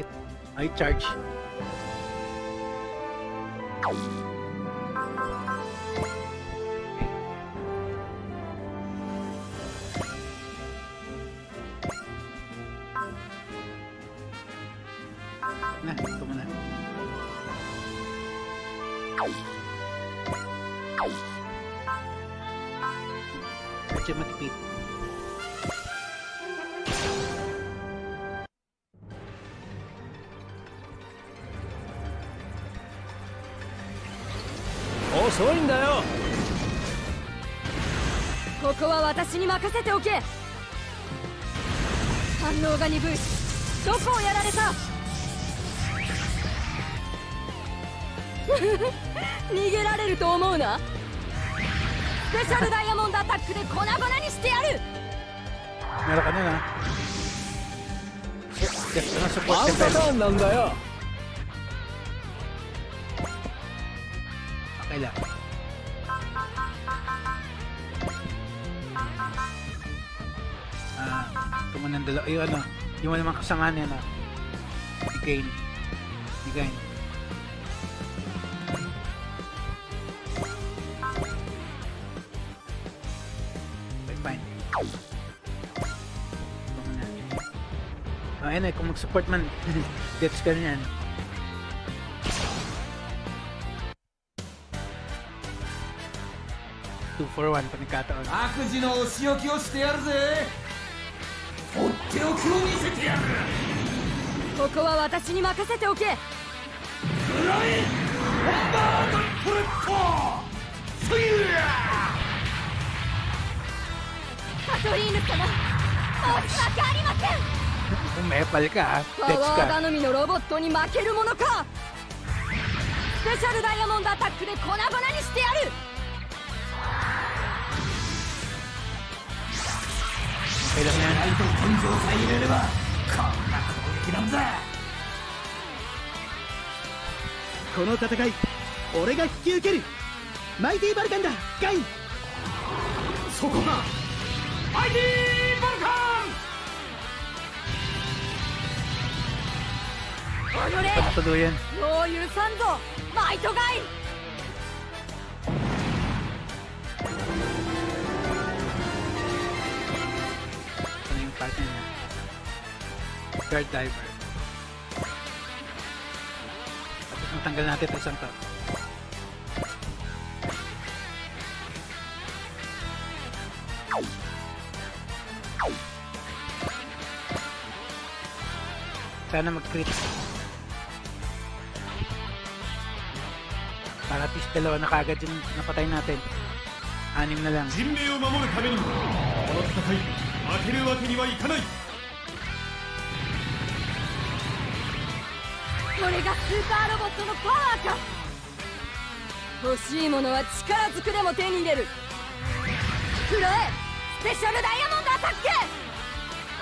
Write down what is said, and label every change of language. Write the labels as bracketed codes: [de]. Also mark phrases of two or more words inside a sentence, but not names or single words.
[tl] Ay, charge. Na, ito muna. Medyo matipid. [ja] 遅いんだよ。ここは私に任せておけ。反応が鈍い。どこをやられた。逃げられると思うな。スペシャルダイヤモンドアタックで粉々にしてやる。 [tl] Meron ka na. Just na support ang patawan lang tayo. Okay lang. Kumanan dalawa. Yung ano, yung naman kasama niya na. [en] Gain. Gain. Fine. [tl] Ayun eh, kung mag-support man, gets ka niyan. [en] Two for one, [tl] panigkataon. [ja] 悪事のお仕置きをしてやるぜ。とっておきを見せてやる。ここは私に任せておけ。フライボンバードプレット。そいや。カトリーヌ様、申し訳ありません。 [tl] Umepal ka, [ja] パワー頼みのロボットに負けるものか。スペシャルダイヤモンドアタックで粉々にしてやる。 [tl] Okay lang yan. [ja] ライト根性さえ入れればこんな攻撃なんだ。この戦い俺が引き受ける。マイティバルカンだガイ。そこがマイティバルカン。おのれ、 [tl] Tuluyan. [ja] もう許さんぞ、マイトガイ。 [tl] Ano yung partner niya? [en] Guard diver. [tl] Tapos natanggal natin ito isang to. Sana mag-crit. Para at least dalawa na kagad yung napatay natin. 6 na lang. [ja] 人命を守るためにもこの戦い負けるわけにはいかない。これがスーパーロボットのパワーか。欲しいものは力ずくでも手に入れる。くらえ、スペシャルダイヤモンドアタック。